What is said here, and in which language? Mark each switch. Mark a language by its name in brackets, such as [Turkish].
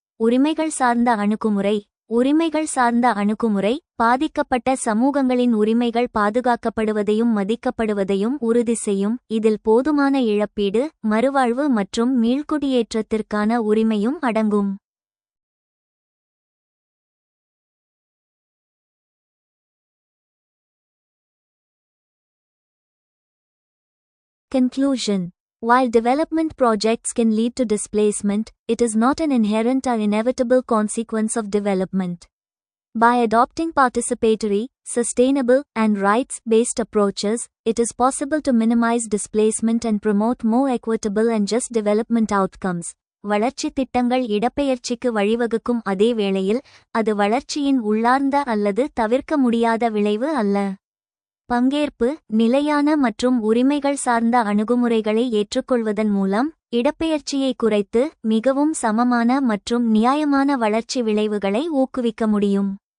[Tamil] உரிமைகள் சார்ந்த அணுகுமுறை. உரிமைகள் சார்ந்த அணுகுமுறை பாதிக்கப்பட்ட சமூகங்களின் உரிமைகள் பாதுகாக்கப்படுவதையும் மதிக்கப்படுவதையும் உறுதி செய்யும். இதில் போதுமான இழப்பீடு, மறுவாழ்வு மற்றும் மீள்குடியேற்றத்திற்கான உரிமையும் அடங்கும். [English] Conclusion. While development projects can lead to displacement, it is not an inherent or inevitable consequence of development. By adopting participatory, sustainable, and rights-based approaches, it is possible to minimize displacement and promote more equitable and just development outcomes. [Tamil] வளர்ச்சி திட்டங்கள் இடப்பெயர்ச்சிக்கு வழிவகுக்கும் அதே வேளையில், அது வளர்ச்சியின் உள்ளார்ந்த அல்லது தவிர்க்க முடியாத விளைவு அல்ல. பங்கேற்பு, நிலையான மற்றும் உரிமைகள் சார்ந்த அணுகுமுறைகளை ஏற்றுக்கொள்வதன் மூலம் இடப்பெயர்ச்சியை குறைத்து மிகவும் சமமான மற்றும் நியாயமான வளர்ச்சி விளைவுகளை ஊக்குவிக்க முடியும்.